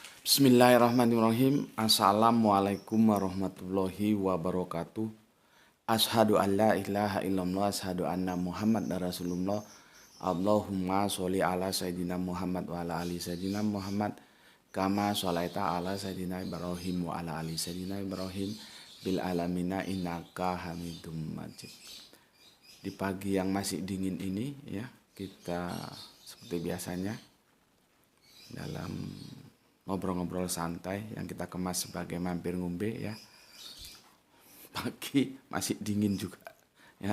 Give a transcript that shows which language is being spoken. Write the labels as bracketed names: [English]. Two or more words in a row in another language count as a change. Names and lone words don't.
[Arabic] بسم الله الرحمن الرحيم. السلام عليكم ورحمة الله وبركاته. أشهد أن لا إله إلا الله، أشهد أن محمدا رسول الله. اللهم صل على سيدنا محمد وعلى آل سيدنا محمد كما صليت على سيدنا إبراهيم وعلى آل سيدنا إبراهيم بالعالمين إنك حميد مجيد. [Indonesian] Di pagi yang masih dingin ini ya, kita seperti biasanya dalam ngobrol-ngobrol santai yang kita kemas sebagai [Javanese] mampir ngombe [Indonesian] ya. Pagi masih dingin juga ya.